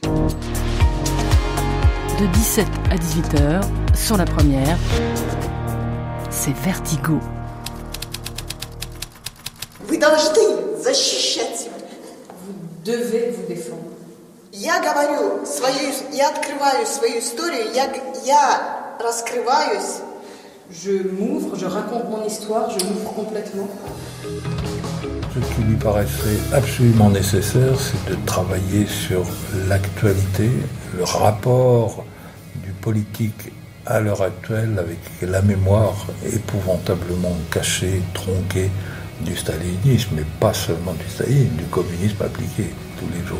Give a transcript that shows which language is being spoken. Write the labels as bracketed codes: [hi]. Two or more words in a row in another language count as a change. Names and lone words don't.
[fr] De 17 à 18h, sur la première, c'est Vertigo. [ru] Вы должны защищать себя. [fr] Vous devez vous défendre. [ru] Я открываю свою историю, я раскрываюсь. [fr] Je m'ouvre, je raconte mon histoire, je m'ouvre complètement. Ce qui lui paraissait absolument nécessaire, c'est de travailler sur l'actualité, le rapport du politique à l'heure actuelle avec la mémoire épouvantablement cachée, tronquée du stalinisme, mais pas seulement du stalinisme, du communisme appliqué tous les jours.